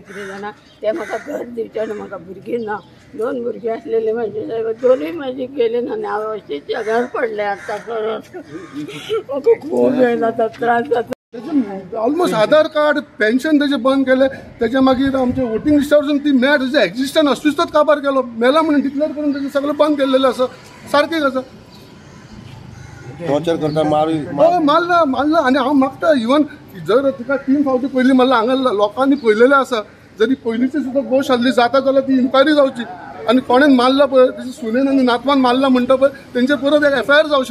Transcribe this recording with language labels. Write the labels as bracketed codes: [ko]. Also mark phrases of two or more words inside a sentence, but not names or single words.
[kok] कितें जाणा तें म्हाका घर दिवचें आनी म्हाका भुरगीं ना, 2 भुरगीं आसलेलीं म्हाजे, दोनूय म्हाजी गेले ना आनी हांव अशें जगार पडलें आतां परत. म्हाका खूब हें जाता, त्रास जाता. [mr] ऑलमोस्ट आधार कार्ड पेन्शन त्याचे बंद केले. त्याच्या मागीर आमचे वोटिंग लिस्टावरसून ती मेळ त्याचे एक्झिस्टन्स अस्तित्वच काबार केलो. मेला म्हणून डिक्लेअर करून त्याचे सगळं बंद केलेलं असं सारखें आसा. [kok] टॉर्चर करता मारला आनी हांव मागता इवन जर तिका 3 फावटी पयलीं मारला. हांगा लोकांनी पळयलेलें आसा, जरी पयलींची सुद्दां गोश्ट आसली जाता जाल्यार ती इन्क्वायरी जावची. आनी कोणें मारला पळय तेची सुनेन आनी नातवान मारला म्हणटा पळय तेंचेर परत एक FIR जावची.